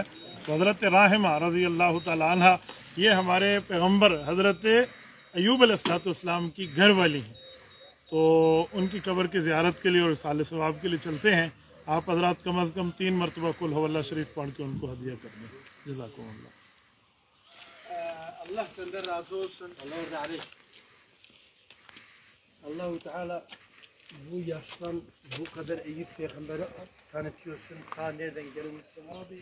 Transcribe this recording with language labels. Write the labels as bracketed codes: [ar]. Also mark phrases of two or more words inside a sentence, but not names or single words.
[hi] तो हज़रत राहिमा [ar] رضي الله تعالى عنها [hi] ये हमारे पैगम्बर हज़रत अयूब अलैहिस्सलाम की घर वाली हैं। तो उनकी कब्र की ज़ियारत के लिए और साले सवाब के लिए चलते हैं। आप हज़रात कम अज़ कम 3 मरतबा [ar] قل هو الله [hi] शरीफ पढ़ के उनको हदिया कर दें। जज़ाकुमुल्लाह। [tr] Allah senden razı olsun. Allah razı olsun. [ar] الله تعالى [tr] bu yaştan bu kadar Eyüp peygamberi tanıtıyorsun. Ta nereden gelmişsin abi?